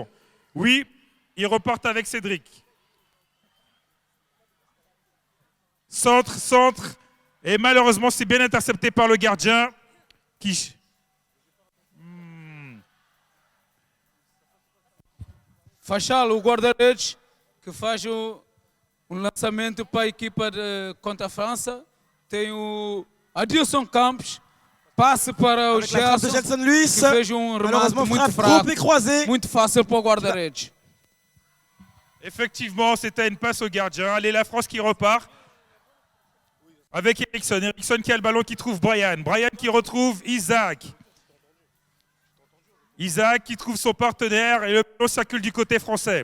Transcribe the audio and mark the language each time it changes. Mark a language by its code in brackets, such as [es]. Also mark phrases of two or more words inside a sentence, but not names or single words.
[fr] Oui, ils repartent avec Cédric. Centre. Et malheureusement, c'est bien intercepté par le gardien qui... [pt] Fachal, o guarda-redes, que faz lançamento para a equipa contra a França. Tem o Adilson Campos, passe para o [fr] Avec la frappe de Gerson, Jetson Luis. [pt] que fez remate [fr] Malheureusement, [pt] muito [fr] frappe [pt] fraco, [fr] trop et croisée. [pt] muito fácil para o guarda-redes. [fr] Effectivement, c'était une passe au gardien. Allez, la France qui repart avec Eriksson. Eriksson qui a le ballon, qui trouve Brian. Brian qui retrouve Isaac. Isaac qui trouve son partenaire et le ballon circule du côté français.